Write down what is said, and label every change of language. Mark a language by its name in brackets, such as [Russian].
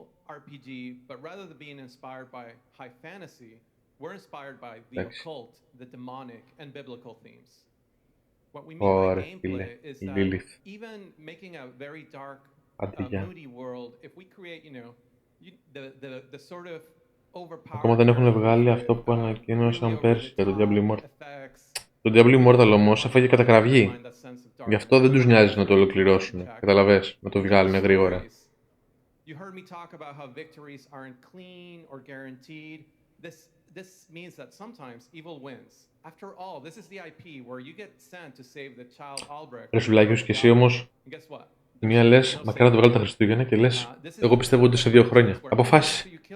[English] RPG, but rather than being inspired by high fantasy, we're inspired by the occult, the demonic, and biblical themes. What we mean by gameplay is that even making a very dark, moody world, if we create, you know, the sort of overpowered... [Greek] Ακόμα δεν έχουν βγάλει αυτό που ανακοίνωσαν πέρσι για το Diablo Immortal. Το Diablo Immortal όμως έφαγε κατακραυγή. Γι' αυτό δεν τους νοιάζει να το ολοκληρώσουν. Καταλαβες, να το βγάλουν γρήγορα. [English] You heard me talk about how victories aren't clean or guaranteed. This means that sometimes evil wins. After all, this is the IP where you get sent to save the child Albrecht. [Greek] Ρε Σουλάκιος, και εσύ όμως, η μία λες, μακάρι να το βγάλω τα Χριστούγεννα και λες, εγώ πιστεύω ότι σε 2 χρόνια. Αποφάσισε.